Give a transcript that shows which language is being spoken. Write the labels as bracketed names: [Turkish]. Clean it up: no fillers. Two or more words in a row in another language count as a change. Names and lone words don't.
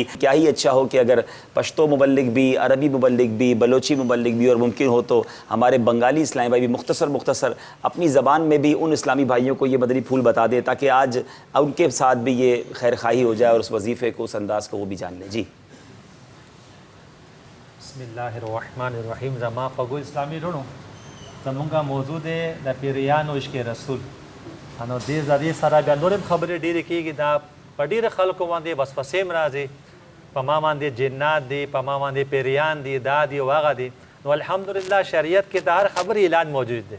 [Urdu] کیا ہی اچھا ہو کہ اگر پشتو مبلغ بھی، عربی مبلغ بھی، بلوچی مبلغ بھی، اور ممکن ہو تو ہمارے بنگالی اسلامی بھائی بھی مختصر اپنی زبان میں بھی ان اسلامی بھائیوں کو یہ مدنی پھول بتا دیں تاکہ آج ان کے ساتھ بھی یہ خیر خواہی ہو جائے اور اس وظیفے کو، اس انداز کو وہ بھی جان لیں. جی [Arabic] بسم اللہ الرحمن الرحیم. [Pashto] زما فگو اسلامی رونو زمونږه موضوع دی د پیریانو عشق رسول. انو دې ذریعے سره بیا نورم خبرې ډېرې کېږي. دا په ډېرو خلکو باندې وسوسې هم راځي، په ما باندې جنات دي، په ما باندې پیریان دي، دا دي او هغه دي. نو الحمدلله شریعت کې د هر خبرې علاج موجود دی.